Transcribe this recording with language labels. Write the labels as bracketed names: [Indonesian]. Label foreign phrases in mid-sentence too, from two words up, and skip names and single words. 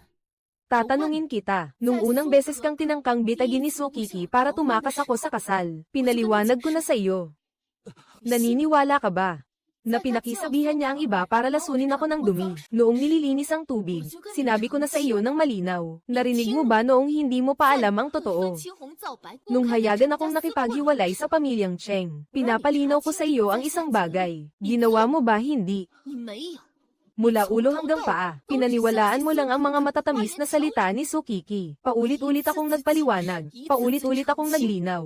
[Filipino] Tatanungin kita, nung unang beses kang tinangkang bitagin ni Sukiki para tumakas ako sa kasal, pinaliwanag ko na sa iyo. Naniniwala ka ba? Na pinakisabihan niya ang iba para lasunin ako ng dumi. Noong nililinis ang tubig, sinabi ko na sa iyo ng malinaw. Narinig mo ba noong hindi mo pa alam ang totoo? [Chinese] 青红皂白， [Filipino] Nung hayagan akong nakipaghiwalay sa pamilyang Cheng, pinapalinaw ko sa iyo ang isang bagay. Ginawa mo ba hindi? [Chinese] 你没有。 [Filipino] Mula ulo hanggang paa, pinaniwalaan mo lang ang mga matatamis na salita ni Sukiki. Paulit-ulit akong nagpaliwanag, paulit-ulit akong naglinaw.